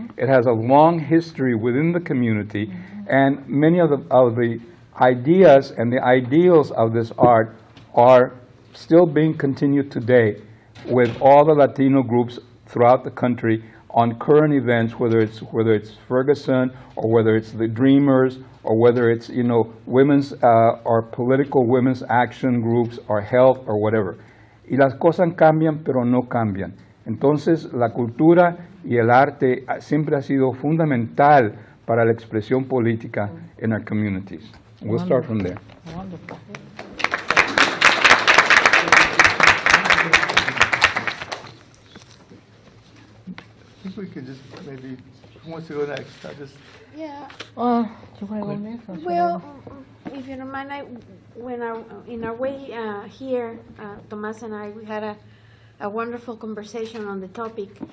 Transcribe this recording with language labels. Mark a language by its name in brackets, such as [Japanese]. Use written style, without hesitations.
[English] It has a long history within the community, and many of the ideas and the ideals of this art are still being continued today with all the Latino groups throughout the country on current events, whether it's Ferguson or whether it's the Dreamers or whether it's, you know, women's or political women's action groups or health or whatever. [Spanish] Y las cosas cambian, pero no cambian. Entonces, la cultura y el arte siempre ha sido fundamental para la expresión política [English] in our communities. We'll start from there. Wonderful. I think we can just maybe, who wants to go next? I just, Yeah. You want to go next? or should I Well, go? if you don't mind, in our way here, Tomas and I, we had a wonderful conversation on the topic.